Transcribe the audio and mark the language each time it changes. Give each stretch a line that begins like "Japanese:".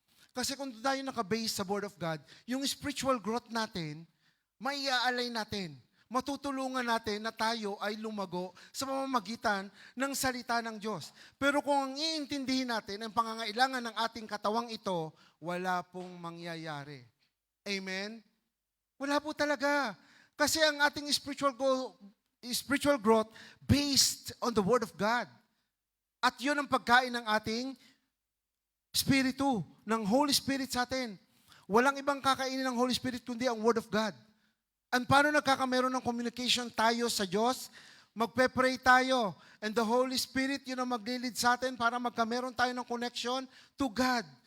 Filipino: Kasi kung tayo nakabase sa Word of God, yung spiritual growth natin, maiaalay natin. Matutulungan natin na tayo ay lumago sa pamamagitan ng salita ng Diyos. Pero kung ang iintindihin natin ang pangangailangan ng ating katawang ito, wala pong mangyayari. Amen? Wala po talaga. Kasi ang ating
English: spiritual growth based on the Word of God.
Filipino: At yun ang pagkain ng ating Spiritu, ng Holy Spirit sa atin. Walang ibang kakainin ng Holy Spirit kundi ang Word of God. And paano nagkakameron ng communication tayo sa Diyos? Magpe-pray tayo. And the Holy Spirit, yun ang maglilid sa atin para magkameron tayo ng connection to God.